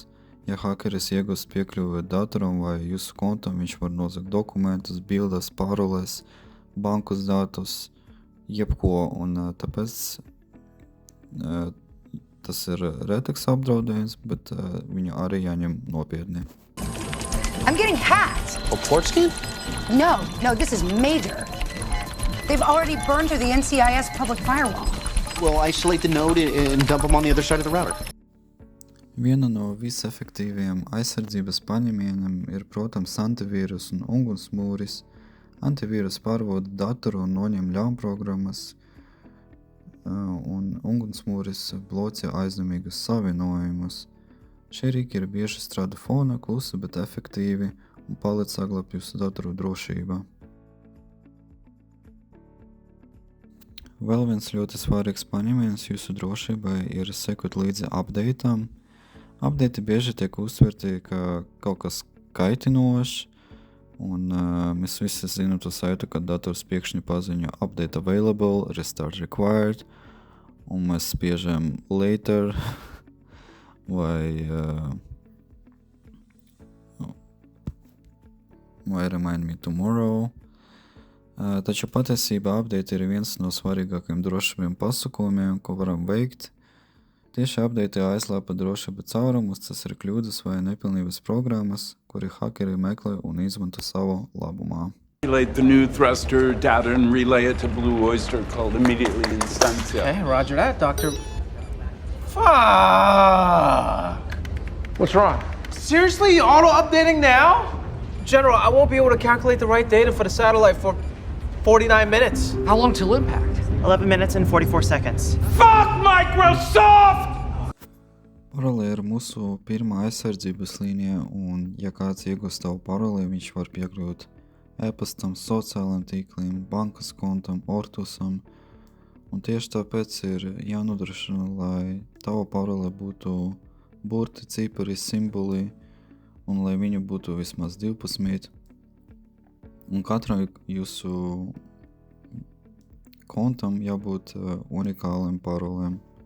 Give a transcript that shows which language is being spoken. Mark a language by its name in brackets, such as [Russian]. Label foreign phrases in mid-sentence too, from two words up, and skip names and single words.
[Latvian] Ja hakeris iegūst piekļuvi datoram vai jūsu kontam, viņš var nozagt dokumentus, bildes, paroles, bankas datus, jebko, un tāpēc tas ir retāks apdraudējums, bet viņu arī jāņem nopietni. [English] I'm getting hacked. A port scan? No, this is major. They've already burned through the NCIS public firewall. Well, isolate the node and dump them on the other side of the router. [Latvian] Viena no visefektīvajiem aizsardzības paņēmieniem ir, protams, antivīrus un ugunsmūris. Antivīrus pārbauda datoru un noņem ļaunprogrammas, un ugunsmūris bloķē aizdomīgus savienojumus. Šie rīki ir bieži strādā fona, klusi, bet efektīvi un palīdz saglabāt jūsu datoru drošībā. Vēl viens ļoti svarīgs paņēmiens jūsu drošībai ir sekot līdzi update'am. Update bieži tiek uztverti kā kaut kas kaitinošs, un mēs visi zinām to saitu, kad dators pēkšņi paziņo [English] update available, restart required, [Latvian] un mēs spiežam later vai [English] remind me tomorrow. [Latvian] Taču patiesībā update ir viens no svarīgākajiem drošības pasākumiem, ko varam veikt. Tieši update aizslēpa drošības caurumus, tas ir kļūdas vai nepilnības programmas, kuri hakeri meklē un izmanto savu labumā. [English] Relate the new thruster data and relay it to Blue Oyster called immediately Instancia. Hey, roger that, Doctor. Fuck! What's wrong? Seriously? Auto-updating now? General, I won't be able to calculate the right data for the satellite for 49 minutes. How long till impact? 11 minutes and 44 seconds. Fuck Microsoft! [Latvian] Parole ir mūsu pirmā aizsardzības līnija, un ja kāds iegūst tavu paroli, viņš var piekļūt e-pastam, sociālajiem tīkliem, bankas kontam, Ortusam, un tieši tāpēc ir jānodrošina, lai tava parole būtu burti, cipari, simboli, un lai viņu būtu vismaz 12, un katram jūsu kontam jābūt unikāliem parolēm.